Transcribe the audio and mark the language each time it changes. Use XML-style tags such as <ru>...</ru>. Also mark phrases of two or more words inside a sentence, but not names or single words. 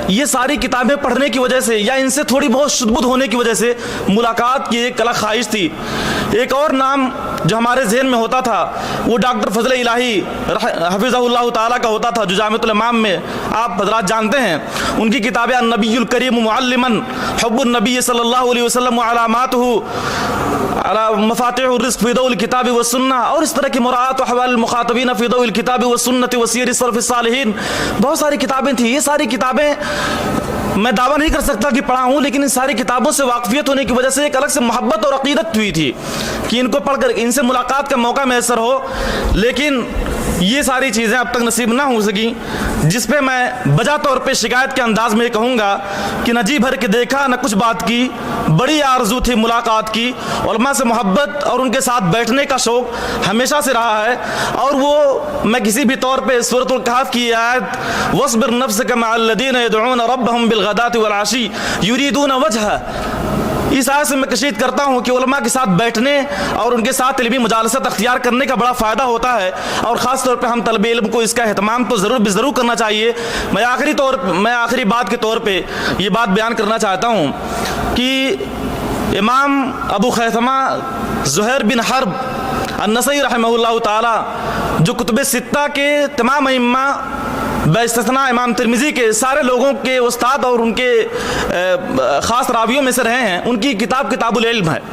<hi>ये सारी किताबें पढ़ने की वजह से या इनसे थोड़ी बहुत शुद्ध होने की वजह से मुलाकात की एक अलग ख्वाहिश थी। एक और नाम जो हमारे ज़हन में होता था वो डॉक्टर फजल इलाही हफिज़हुल्लाह ताला का होता था, जो जामिअतुल इमाम में आप हज़रात जानते हैं। उनकी किताबें अन्नबियुल करीम मुअल्लिमन, हुब्बुन नबी सल्लल्लाहु अलैहि वसल्लम व अलामातुहु अला मफातिहुर रिज़्क़ फ़ी दौइल किताबि व सुन्नह, और इस तरह की मुराअत अहवाल मुखातबीन फ़ी दौइल किताबि व सुन्नति व सीर सलफ़ सालिहीन, बहुत सारी किताबें थी। ये सारी किताबें मैं दावा नहीं कर सकता कि पढ़ा हूँ, लेकिन इन सारी किताबों से वाकफियत होने की वजह से एक अलग से मोहब्बत और अकीदत हुई थी कि इनको पढ़कर इनसे मुलाकात का मौका मैसर हो। लेकिन ये सारी चीज़ें अब तक नसीब ना हो सकी, जिस पे मैं बजा तौर पे शिकायत के अंदाज में कहूँगा कि न जी भर के देखा न कुछ बात की, बड़ी आरजू थी मुलाकात की। उलमा से मोहब्बत और उनके साथ बैठने का शौक़ हमेशा से रहा है, और वो मैं किसी भी तौर पे सूरतुल कहफ की आयत</hi> <ar>واصبر نفسك مع الذين يدعون ربهم بالغداة والعشي يريدون وجه,</ar> <hi>इस आयत से मैं कशीद करता हूँ कि उलमा के साथ बैठने और उनके साथ इल्मी मुजालसत अख्तियार करने का बड़ा फ़ायदा होता है, और ख़ास तौर पे हम तलबे इल्म को इसका एहतमाम तो ज़रूर करना चाहिए। मैं आखिरी बात के तौर पे ये बात बयान करना चाहता हूँ कि इमाम अबू खैसमा ज़ुहैर बिन हर्ब अन्नसई रहमहुल्लाह ताला, जो कुतुब सित्ता के तमाम इम्मा बेइस्तिस्ना इमाम तिरमिज़ी के सारे लोगों के उस्ताद और उनके ख़ास रावियों में से रहे हैं, उनकी किताब किताबुल इल्म है।</hi>